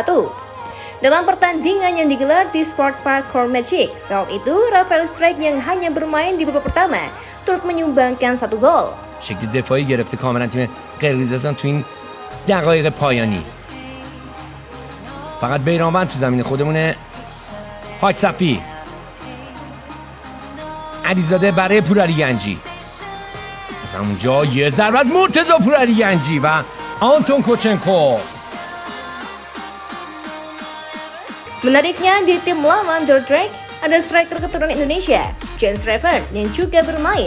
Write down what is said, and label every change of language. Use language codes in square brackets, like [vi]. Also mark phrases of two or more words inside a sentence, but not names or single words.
[id] Dalam pertandingan yang digelar di Sport Park Kormagic Veld itu, Rafael Struyck yang hanya bermain di babak pertama turut menyumbangkan 1 gol. [fa] شکل دفاعی گرفته کاملا تیم قرقیزستان تو این دقایق پایانی. فقط بیرانوند تو زمین خودمونه. حاج صفی علیزاده برای پورعلی گنجی، از همونجا یه ضربت مرتضی پورعلی گنجی و آنتون کوچنکو. [id] Menariknya, di tim lawan Dordrecht ada striker keturunan Indonesia, Jens Reven, yang juga bermain.